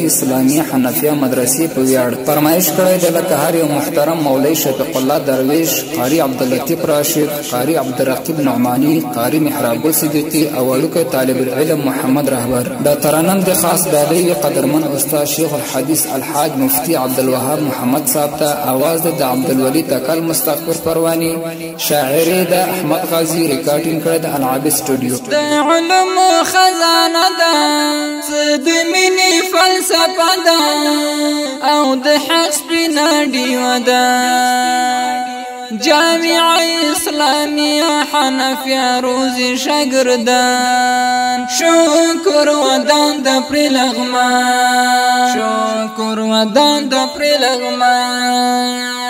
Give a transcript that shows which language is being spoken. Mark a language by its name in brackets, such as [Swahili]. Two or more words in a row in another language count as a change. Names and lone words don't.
[Pashto] اسلامیه حنفیه مدرسې په ویاړ فرمایش کړی د لکه هر یو محترم مولوی شفیق الله درویش قاری عبداللطیف راشد قاری عبدالرقیب نعمانی قاری محراب صدیقی او وړوکی طالب العلم محمد رهبر دا ترانم د خاص د دی قدرمن استاد شیخ الحدیث الحاج مفتی عبدالوهاب محمد صاحب ته आवाज د عبدالولی تکل مستغفر پروانی شاعر د احمد غازی ریکارډینګ کړی د العابد سټوډیو د علم خزانه ده د مینې فلسفه ده او د حق سپینه ډیوه ده جامعه اسلامیه حنفیه روزی شاگردان شکر ودان د پرې لغمان شکر ودان د پرې لغمان